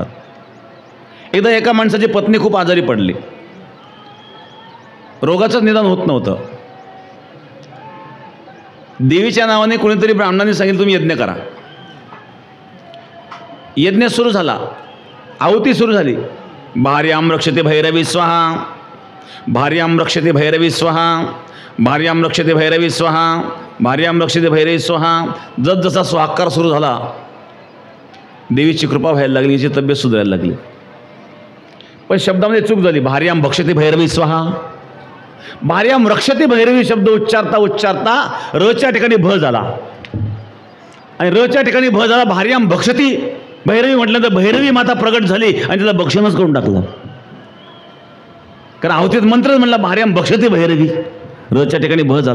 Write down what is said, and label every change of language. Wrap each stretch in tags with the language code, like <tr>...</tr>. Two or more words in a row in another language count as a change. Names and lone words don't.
<mr>एकदा एका माणसाची पत्नी खूप आजारी पडली, रोगाचं निदान होत नव्हतं. देवीच्या नावाने कोणीतरी ब्राह्मणांनी सांगितलं तुम्ही यज्ञ करा. यज्ञ सुरू झाला, आहुती सुरू झाली.</mr> <sa>भार्यां रक्षते भैरवी स्वाहा, भार्यां रक्षते भैरवी स्वाहा, भार्यां रक्षते भैरवी स्वाहा, भार्यां रक्षते भैरवी स्वाहा.</sa> <mr>जसा स्वाहाकार सुरू झाला, देवीची कृपा व्हायला लागली, हिची तब्येत सुधारायला लागली. पण शब्दामध्ये चूक झाली.</mr> <sa>भार्यां भक्षते भैरवी स्वाहा, भार्यां रक्षते भैरवी</sa> <mr>शब्द उच्चारता उच्चारता रच्या ठिकाणी भ झाला आणि रच्या ठिकाणी भ झाला.</mr> <sa>भार्यां भक्षती भैरवी</sa> <mr>म्हटलं तर भैरवी माता प्रगट झाली आणि तिला भक्षणच करून टाकलं. कारण आहुतीत मंत्रच म्हणला</mr> <sa>भार्यां भक्षते भैरवी,</sa> <mr>रच्या ठिकाणी भ झाला.</mr>